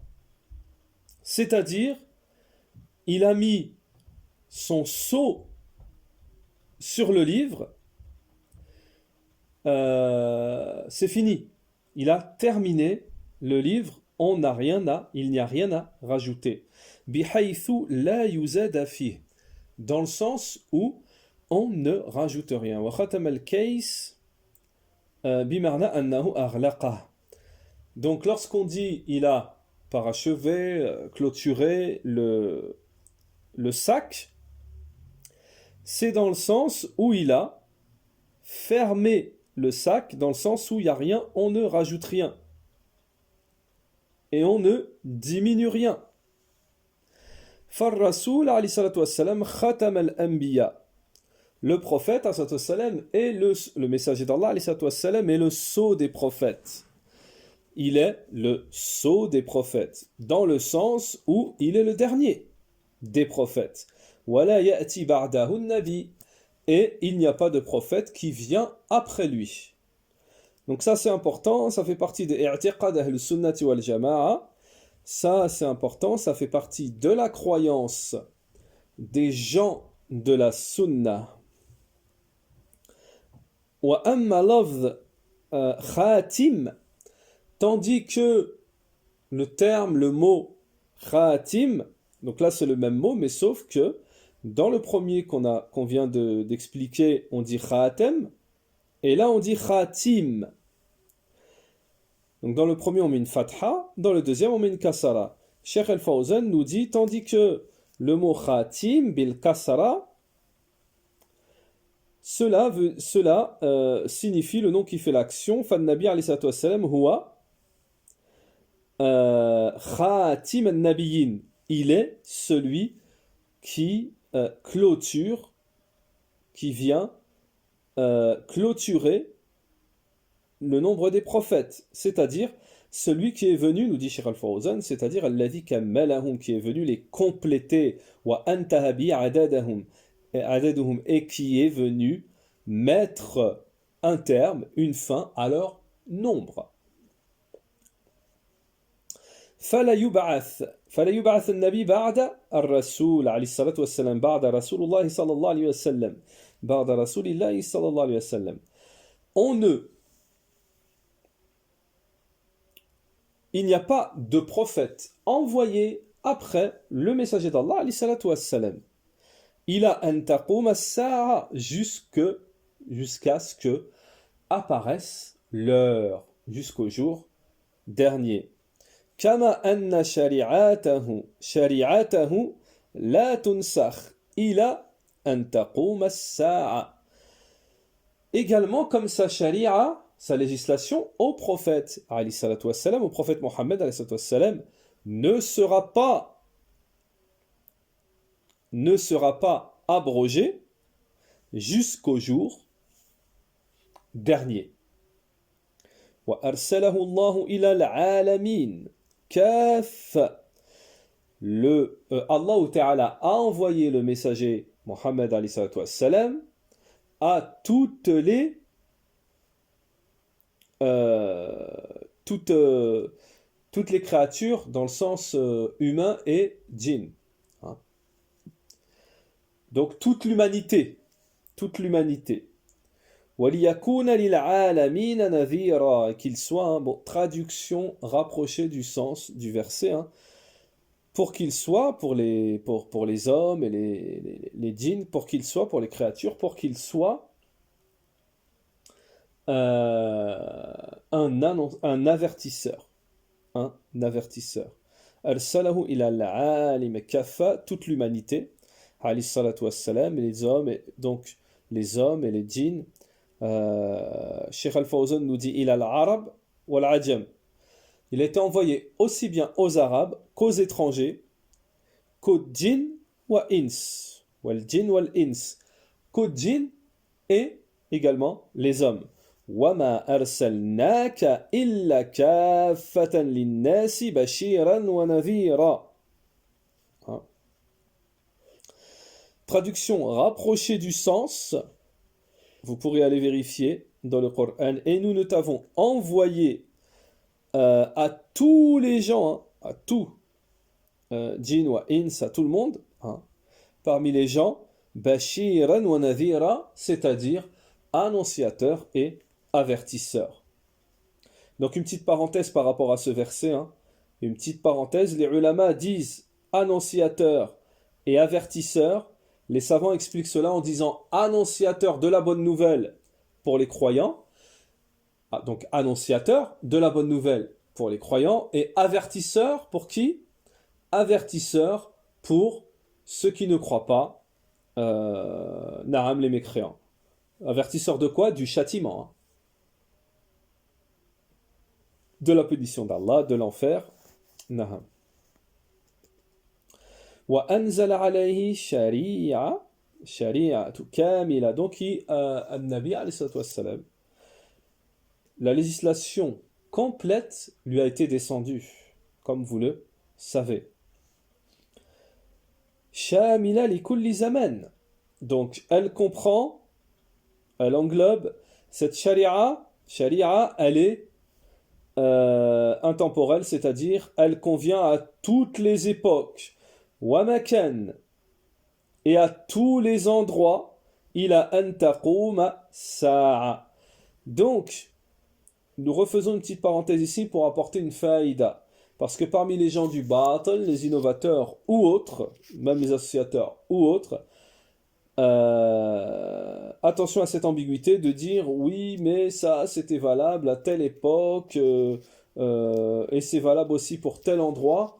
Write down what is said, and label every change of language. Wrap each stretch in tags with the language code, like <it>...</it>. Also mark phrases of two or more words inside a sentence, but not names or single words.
<fr>C'est-à-dire, il a mis son sceau sur le livre. C'est fini. Il a terminé le livre. Il n'y a rien à rajouter.</fr> <ar>بحيث لا يزاد فيه.</ar> <fr>Dans le sens où on ne rajoute rien.</fr> <ar>وختم الكيس بمعنى أنه أغلقه.</ar> <fr>Donc lorsqu'on dit il a parachevé, clôturé le sac, c'est dans le sens où il a fermé le sac, dans le sens où il n'y a rien, on ne rajoute rien. Et on ne diminue rien.</fr> <ar>فالرسول عليه الصلاة والسلام خاتم الأنبياء.</ar> <fr>Le prophète</fr> <ar>عليه الصلاة والسلام</ar> <fr>est le messager d'Allah</fr> <ar>عليه الصلاة والسلام</ar> <fr>est le sceau des prophètes. Il est le sceau des prophètes, dans le sens où il est le dernier des prophètes.</fr> <ar>ولا يأتي بعده النبي.</ar> <fr>Et il n'y a pas de prophète qui vient après lui. Donc ça c'est important, ça fait partie des</fr> <ar>اعتقاد أهل السنة والجماعة.</ar> <fr>Ça c'est important, ça fait partie de la croyance des gens de la sunna.</fr> <ar>وأما لفظ خاتم,</ar> <fr>tandis que le terme, le mot khatim, donc là c'est le même mot, mais sauf que dans le premier qu'on vient d'expliquer, on dit khatem, et là on dit khatim. Donc dans le premier on met une fatha, dans le deuxième on met une kasara. Cheikh Al-Fawzan nous dit, tandis que le mot</fr> <ar>خاتم بالكسرة,</ar> <fr>cela signifie le nom qui fait l'action.</fr> <ar>فالنبي عليه الصلاة والسلام هو خاتم النبيين.</ar> <fr>Il est celui qui clôture, qui vient clôturer le nombre des prophètes, c'est-à-dire celui qui est venu, nous dit Cheikh Al-Fawzan, c'est-à-dire</fr> <ar>الذي كملهم,</ar> <fr>qui est venu les compléter,</fr> <ar>وانتهى بعددهم,</ar> <fr>et qui est venu mettre un terme, une fin à leur nombre.</fr> <ar>فلا يبعث النبي بعد الرسول عليه الصلاة والسلام بعد رسول الله صلى الله عليه وسلم بعد رسول الله صلى الله عليه وسلم.</ar> <fr>Il n'y a pas de prophète envoyé après le messager d'Allah</fr> <ar>عليه الصلاة والسلام. إلى أن تقوم الساعة,</ar> <fr>jusqu'à ce que apparaisse l'heure, jusqu'au jour dernier.</fr> <ar>كما أن شريعته لا تنسخ إلى أن تقوم الساعة.</ar> <fr>Également comme sa sharia, sa législation au prophète</fr> <ar>عليه الصلاة والسلام,</ar> <fr>au prophète Mohammed</fr> <ar>عليه الصلاة والسلام,</ar> <fr>ne sera pas abrogée jusqu'au jour dernier.</fr> <ar>وأرسله الله إلى العالمين كافة. الله تعالى</ar> <fr>a envoyé le messager Mohammed</fr> <ar>عليه الصلاة والسلام</ar> <fr>à toutes les créatures dans le sens humain et djinn. Hein. Donc toute l'humanité.</fr> <ar>وَلِيَكُونَ لِلْعَالَمِينَ نَذِيرًا,</ar> <fr>qu'il soit, traduction rapprochée du sens du verset, pour qu'il soit, pour les hommes et les djinns, pour qu'il soit, pour les créatures, pour qu'il soit un avertisseur.</fr> <ar>أرسله إلى العالم كافة,</ar> <fr>toute l'humanité,</fr> <ar>عليه الصلاة والسلام,</ar> <fr>et les hommes et les djinns. Cheikh Al-Fawzan nous dit</fr> <ar>إلى العرب والعجم,</ar> <fr>il a été envoyé aussi bien aux Arabes qu'aux étrangers, qu'aux djinns</fr> <ar>وإنس، والجن والإنس,</ar> <fr>qu'aux djinns et également les hommes.</fr> <ar>وَمَا أَرْسَلْنَاكَ إِلَّا كَافَّةً لِلنَّاسِ بَشِيرًا وَنَذِيرًا.</ar> <fr>Hein. Traduction rapprochée du sens, vous pourrez aller vérifier dans le Coran, et nous ne t'avons envoyé à tous les gens, hein, à tout,</fr> <ar>جن وإنس,</ar> <fr>à tout le monde, hein, parmi les gens,</fr> <ar>بشيرا ونذيرا,</ar> <fr>c'est-à-dire annonciateur et avertisseur. Donc une petite parenthèse par rapport à ce verset, hein, une petite parenthèse, les ulama disent annonciateur et avertisseur, les savants expliquent cela en disant annonciateur de la bonne nouvelle pour les croyants, donc annonciateur de la bonne nouvelle pour les croyants, et avertisseur pour qui? Avertisseur pour ceux qui ne croient pas, Naam les mécréants. Avertisseur de quoi? Du châtiment. Hein. De la punition d'Allah, de l'enfer. Naam.</fr> <ar>وأنزل عليه شريعة، شريعة كاملة.</ar> <fr>Donc,</fr> <ar>نبي عليه الصلاة والسلام,</ar> <fr>la législation complète lui a été descendue, comme vous le savez.</fr> <ar>شاملة لكل زمان.</ar> <fr>Donc, elle comprend, elle englobe cette sharia, elle est intemporelle, c'est-à-dire elle convient à toutes les époques.</fr> <ar>ومكان,</ar> <fr>et à tous les endroits,</fr> <ar>إلى أن تقوم ساعة.</ar> <fr>Donc, nous refaisons une petite parenthèse ici pour apporter une faïda. Parce que parmi les gens du batal, les innovateurs ou autres, même les associateurs ou autres, attention à cette ambiguïté de dire oui, mais ça c'était valable à telle époque et c'est valable aussi pour tel endroit.</fr>